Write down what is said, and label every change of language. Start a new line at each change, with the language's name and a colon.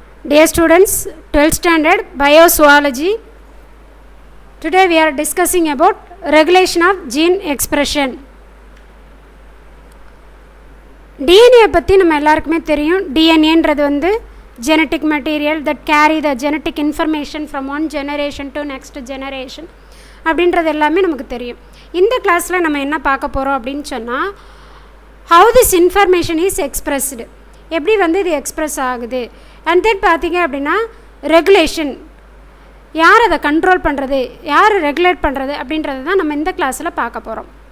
English: Dear students, 12th standard Biozoology. Today we are discussing about regulation of gene expression.
Tamil: DNA பற்றி நம்ம எல்லாருக்குமே தெரியும். DNAன்றது வந்து
English: genetic material that carry the genetic information from one generation to next generation
Tamil: அப்படின்றது எல்லாமே நமக்கு தெரியும். இந்த கிளாஸில் நம்ம என்ன பார்க்க போகிறோம் அப்படின்னு சொன்னால்,
English: how this information is expressed,
Tamil: எப்படி வந்து இது எக்ஸ்ப்ரெஸ் ஆகுது, அண்ட் தென் பார்த்திங்க அப்படின்னா ரெகுலேஷன், யார் அதை கண்ட்ரோல் பண்ணுறது, யார் ரெகுலேட் பண்ணுறது அப்படின்றது தான் நம்ம இந்த கிளாஸில் பார்க்க போகிறோம்.